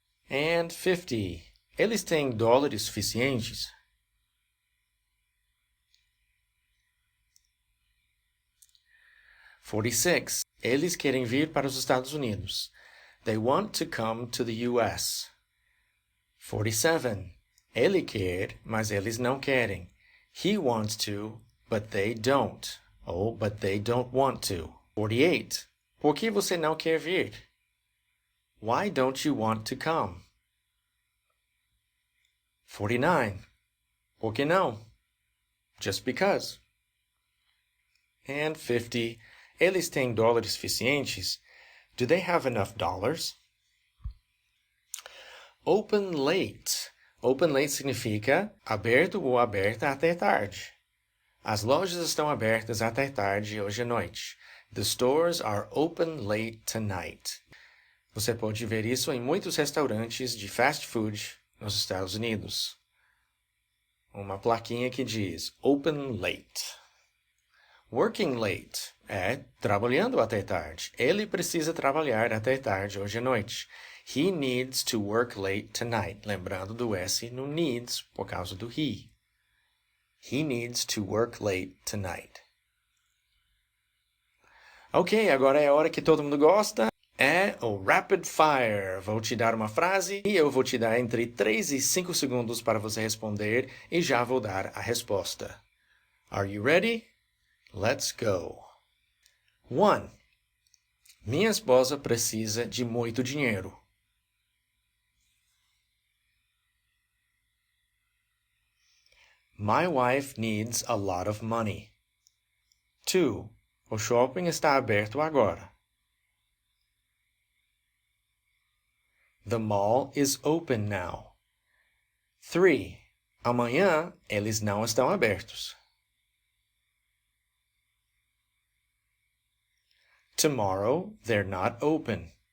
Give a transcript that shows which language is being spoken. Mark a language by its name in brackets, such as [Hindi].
[English] And 50. [Portuguese] Eles têm dólares suficientes? "46. Eles querem vir para os Estados Unidos. [English] They want to come to the US. "47. [Portuguese] Ele quer, mas eles não querem. [English] He wants to, but they don't. Ou, but they don't want to. 48. [Portuguese] Por que você não quer vir? [English] Why don't you want to come? 49. [Portuguese] Por que não? [English] Just because. And 50. [Portuguese] Eles têm dólares suficientes? [English] Do they have enough dollars? Open late. Open late [Portuguese] significa aberto ou aberta até tarde. As lojas estão abertas até tarde hoje à noite. [English] The stores are open late tonight. [Portuguese] Você pode ver isso em muitos restaurantes de fast food nos Estados Unidos. Uma plaquinha que diz [English] Open late. Working late [Portuguese] é trabalhando até tarde. Ele precisa trabalhar até tarde hoje à noite. [English] He needs to work late tonight. [Portuguese] Lembrando do S no needs por causa do he. [English] He needs to work late tonight. [Portuguese] Ok, agora é a hora que todo mundo gosta. É o Rapid Fire. Vou te dar uma frase e eu vou te dar entre 3 e 5 segundos para você responder e já vou dar a resposta. [English] Are you ready? Let's go. [Portuguese] 1. Minha esposa precisa de muito dinheiro. [English] My wife needs a lot of money. 2. [Portuguese] O shopping está aberto agora. [English] The mall is open now. 3. [Portuguese] Amanhã eles não estão abertos. [English] Tomorrow they're not open.